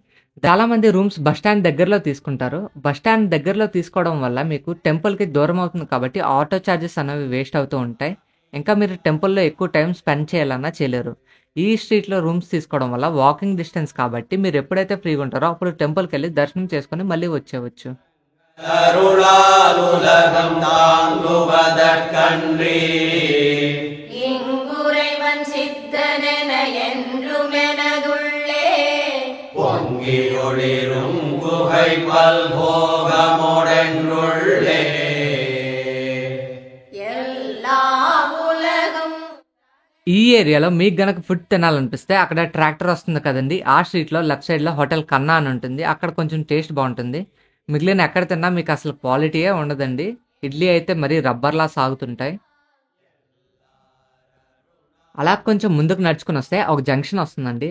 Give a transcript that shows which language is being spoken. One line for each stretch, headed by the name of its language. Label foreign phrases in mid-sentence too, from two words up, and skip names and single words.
Telugu: చాలా మంది రూమ్స్
English: bus stand
Telugu: దగ్గరలో తీసుకుంటారు.
English: bus stand
Telugu: దగ్గరలో తీసుకోవడం వల్ల మీకు టెంపుల్కి దూరం అవుతుంది కాబట్టి
English: auto charges
Telugu: అనేవి వేస్ట్ అవుతూ ఉంటాయి. ఇంకా మీరు టెంపుల్లో ఎక్కువ
English: time spend
Telugu: చేయాలన్నా చేయలేరు. ఈ స్ట్రీట్లో రూమ్స్ తీసుకోవడం వల్ల
English: walking distance
Telugu: కాబట్టి మీరు ఎప్పుడైతే ఫ్రీగా ఉంటారో అప్పుడు టెంపుల్కి వెళ్ళి దర్శనం చేసుకొని మళ్ళీ వచ్చేవచ్చు.
Tamil: இங்குறைவன் சித்தனென என்றுமெனதுள்ளே பொங்கி ஒளிரும் குகை பல்போகமுடென்றுள்ளே எல்லா உலகம்.
Telugu: ఈ ఏరియాలో మీకు గనక ఫుడ్ తినాలనిపిస్తే అక్కడ ట్రాక్టర్ వస్తుంది కదండి, ఆ స్ట్రీట్లో
English: left side
Telugu: హోటల్ కన్నా అని ఉంటుంది. అక్కడ కొంచెం టేస్ట్ బాగుంటుంది. మిగిలిన ఎక్కడ తిన్నా మీకు అసలు క్వాలిటీయే ఉండదండి. ఇడ్లీ అయితే మరీ రబ్బర్లా సాగుతుంటాయి. అలా కొంచెం ముందుకు నడుచుకుని వస్తే ఒక జంక్షన్ వస్తుందండి.